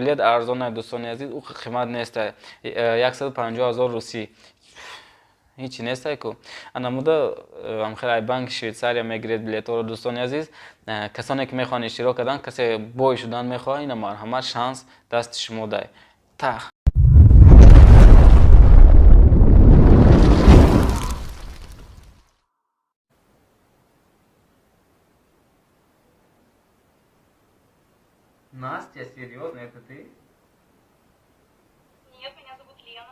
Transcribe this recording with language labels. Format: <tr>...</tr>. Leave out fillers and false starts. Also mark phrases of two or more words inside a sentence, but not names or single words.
<tg>Билет арзон аст дӯстони азиз, у қимат нест, 150 000 руси. Ҳичи нест ку. Анамуда амхел ай банки Швейтсария мегиред билетҳоро дӯстони азиз. Касоне ки мехоҳанд иштирок карданд, касе бой шудан мехоҳад, ина марҳамат шанс дасти шумо дай. Тах.</tg> <ru>Настя, серьезно, это ты? Нет, меня зовут Лена.</ru>